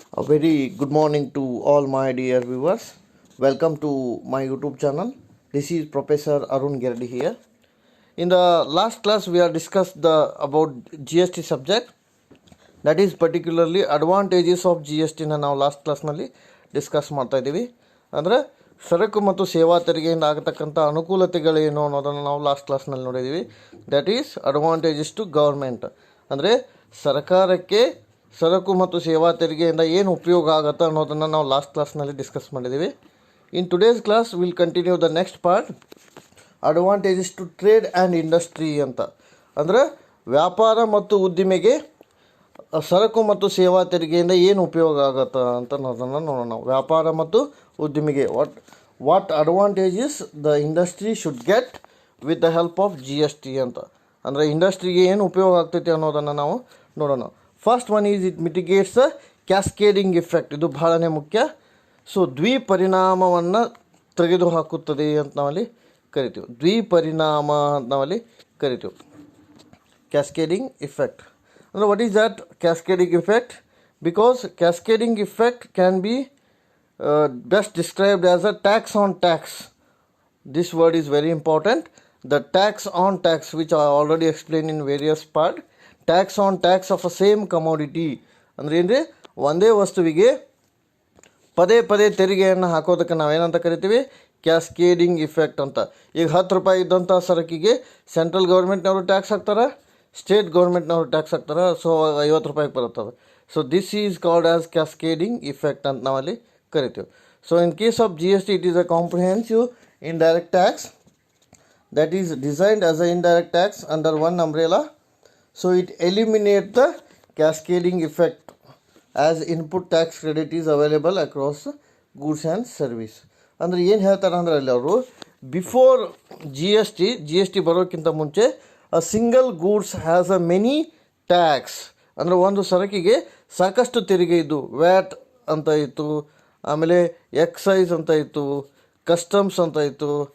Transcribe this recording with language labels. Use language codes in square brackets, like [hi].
[en] A very good morning to all my dear viewers. Welcome to my YouTube channel. This is Professor Arun Gerdi here. In the last class, we have discussed about GST subject. That is particularly advantages of GST na [kn] ನಾವು last ಕ್ಲಾಸ್ನಲ್ಲಿ discuss ಮಾಡ್ತಾ ಇದ್ದೀವಿ. ಅಂದರೆ ಸರಕು ಮತ್ತು ಸೇವಾ ತೆರಿಗೆಯಿಂದ ಆಗತಕ್ಕಂಥ ಅನುಕೂಲತೆಗಳೇನು ಅನ್ನೋದನ್ನು ನಾವು ಲಾಸ್ಟ್ ಕ್ಲಾಸ್ನಲ್ಲಿ ನೋಡಿದ್ದೀವಿ. [en] That is advantages to government. [kn] ಅಂದರೆ ಸರ್ಕಾರಕ್ಕೆ ಸರಕು ಮತ್ತು ಸೇವಾ ತೆರಿಗೆಯಿಂದ ಏನು ಉಪಯೋಗ ಆಗುತ್ತೆ ಅನ್ನೋದನ್ನು ನಾವು ಲಾಸ್ಟ್ ಕ್ಲಾಸ್ನಲ್ಲಿ ಡಿಸ್ಕಸ್ ಮಾಡಿದ್ದೀವಿ. [en] In today's class will continue the next part, advantages to trade and industry ಅಂತ. [kn] ಅಂದರೆ ವ್ಯಾಪಾರ ಮತ್ತು ಉದ್ದಿಮೆಗೆ ಸರಕು ಮತ್ತು ಸೇವಾ ತೆರಿಗೆಯಿಂದ ಏನು ಉಪಯೋಗ ಆಗುತ್ತೆ ಅಂತ ಅನ್ನೋದನ್ನು ನೋಡೋಣ. ವ್ಯಾಪಾರ ಮತ್ತು ಉದ್ದಿಮೆಗೆ [en] What advantages the industry should get with the help of GST ಅಂತ. [kn] ಅಂದರೆ ಇಂಡಸ್ಟ್ರಿಗೆ ಏನು ಉಪಯೋಗ ಆಗ್ತೈತೆ ಅನ್ನೋದನ್ನು ನಾವು ನೋಡೋಣ. [en] First one is it mitigates the cascading effect. [kn] ಇದು ಬಹಳನೇ ಮುಖ್ಯ. ಸೊ ದ್ವಿಪರಿಣಾಮವನ್ನು ತೆಗೆದುಹಾಕುತ್ತದೆ ಅಂತ ನಾವಲ್ಲಿ ಕರಿತೀವಿ. ದ್ವಿಪರಿಣಾಮ ಅಂತ ನಾವಲ್ಲಿ ಕರಿತೀವಿ. ಕ್ಯಾಸ್ಕೇಡಿಂಗ್ ಇಫೆಕ್ಟ್ ಅಂದರೆ [en] What is that cascading effect? Because cascading effect can be best described as a tax on tax. This word is very important. The tax on tax, which I already explained in various part. Tax on tax of a same commodity. [kn] ಅಂದರೆ ಏನ್ರಿ, ಒಂದೇ ವಸ್ತುವಿಗೆ ಪದೇ ಪದೇ ತೆರಿಗೆಯನ್ನು ಹಾಕೋದಕ್ಕೆ ನಾವೇನಂತ ಕರಿತೀವಿ? ಕ್ಯಾಸ್ಕೇಡಿಂಗ್ ಇಫೆಕ್ಟ್ ಅಂತ. ಈಗ 10 ರೂಪಾಯಿ ಇದ್ದಂಥ ಸರಕಿಗೆ ಸೆಂಟ್ರಲ್ ಗೌರ್ಮೆಂಟ್ನವರು ಟ್ಯಾಕ್ಸ್ ಹಾಕ್ತಾರೆ, ಸ್ಟೇಟ್ ಗೌರ್ಮೆಂಟ್ನವರು ಟ್ಯಾಕ್ಸ್ ಹಾಕ್ತಾರೆ. ಸೊ 50 ರೂಪಾಯಿಗೆ ಬರುತ್ತದೆ. [en] so this is called as cascading effect [kn] ಅಂತ ನಾವಲ್ಲಿ ಕರಿತೀವಿ. [en] So in case of GST, it is a comprehensive indirect tax that is designed as an indirect tax under one umbrella. So it eliminates the cascading effect as input tax credit is available across goods and service. [kn] ಅಂದರೆ ಏನು ಹೇಳ್ತಾರೆ ಅಂದರೆ ಅಲ್ಲಿ ಅವರು before G S T ಬರೋಕ್ಕಿಂತ ಮುಂಚೆ [en] A single goods has a many tax. [kn] ಅಂದರೆ ಒಂದು ಸರಕಿಗೆ ಸಾಕಷ್ಟು ತೆರಿಗೆ ಇದ್ದು, ವ್ಯಾಟ್ ಅಂತ ಇತ್ತು, ಆಮೇಲೆ ಎಕ್ಸೈಸ್ ಅಂತ ಇತ್ತು, ಕಸ್ಟಮ್ಸ್ ಅಂತ ಇತ್ತು.